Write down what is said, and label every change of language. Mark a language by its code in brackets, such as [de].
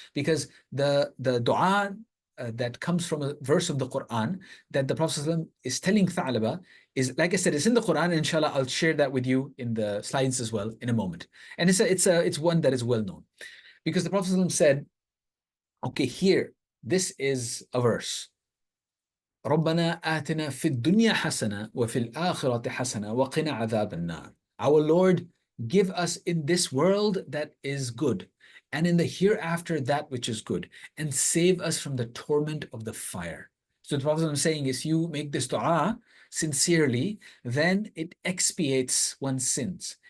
[en] Because the dua that comes from a verse of the Quran that the Prophet ﷺ is telling Tha'laba is, like I said, it's in the Quran. And inshallah, I'll share that with you in the slides as well in a moment. And it's one that is well known. Because the Prophet ﷺ said, okay, here, this is a verse. [ar] ربنا آتنا في الدنيا حسنة وفي الآخرة حسنة وقنا عذاب النار. [en] Our Lord, give us in this world that is good, and in the hereafter that which is good, and save us from the torment of the fire. So the Prophet is saying is, you make this dua sincerely, then it expiates one's sins.